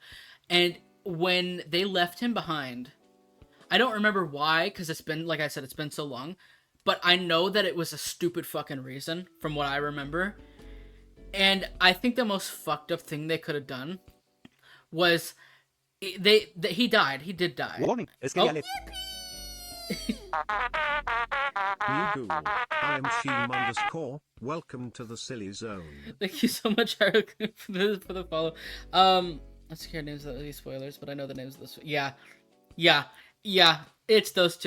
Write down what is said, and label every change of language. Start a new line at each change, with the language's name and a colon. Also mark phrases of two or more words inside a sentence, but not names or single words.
English: And when they left him behind, I don't remember why because it's been, like I said, it's been so long, but I know that it was a stupid fucking reason from what I remember. And I think the most fucked up thing they could have done was he died. He did die.
Spanish: Warning, es que
English: Oh. ya le... New Google, I am Sheem_. Welcome to the silly zone. Thank you so much, Eric, for the follow. Let's hear names of these spoilers, but I know the names of this. Yeah. It's those two.